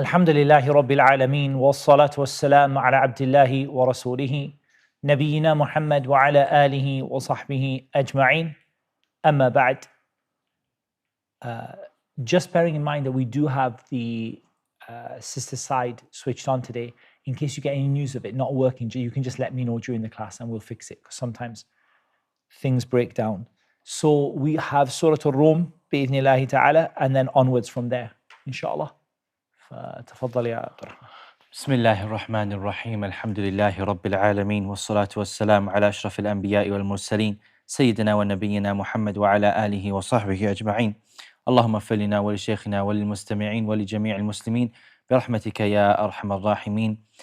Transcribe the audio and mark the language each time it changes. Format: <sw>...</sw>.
<ar>الحمد لله رب العالمين والصلاة والسلام على عبد الله ورسوله نبينا محمد وعلى آله وصحبه أجمعين أما بعد.</ar> <en>Just bearing in mind that we do have the sister side switched on today, in case you get any news of it not working, you can just let me know during the class and we'll fix it, because sometimes things break down. So we have Surah Ar-Rūm</en> <ar>بإذن الله تعالى,</ar> <en>and then onwards from there inshallah.</en> <ar>فتفضل يا عبد الرحمن. بسم الله الرحمن الرحيم. الحمد لله رب العالمين والصلاة والسلام على أشرف الأنبياء والمرسلين سيدنا ونبينا محمد وعلى آله وصحبه أجمعين. اللهم اغفر لنا ولشيخنا وللمستمعين ولجميع المسلمين برحمتك يا أرحم الراحمين.</ar>